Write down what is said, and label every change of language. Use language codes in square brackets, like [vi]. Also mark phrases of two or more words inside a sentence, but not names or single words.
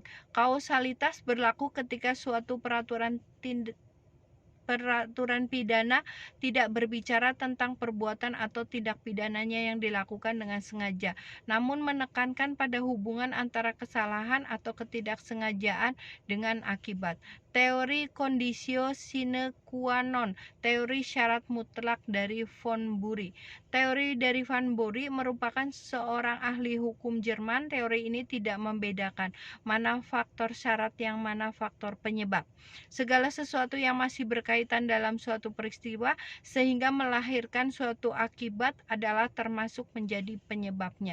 [id] Kausalitas berlaku ketika suatu peraturan pidana tidak berbicara tentang perbuatan atau tindak pidananya yang dilakukan dengan sengaja, namun menekankan pada hubungan antara kesalahan atau ketidaksengajaan dengan akibat. [la] Teori conditio sine qua non, [id] teori syarat mutlak dari von Bury. Teori dari von Bury merupakan seorang ahli hukum Jerman. Teori ini tidak membedakan mana faktor syarat yang mana faktor penyebab. Segala sesuatu yang masih berkaitan dalam suatu peristiwa sehingga melahirkan suatu akibat adalah termasuk menjadi penyebabnya.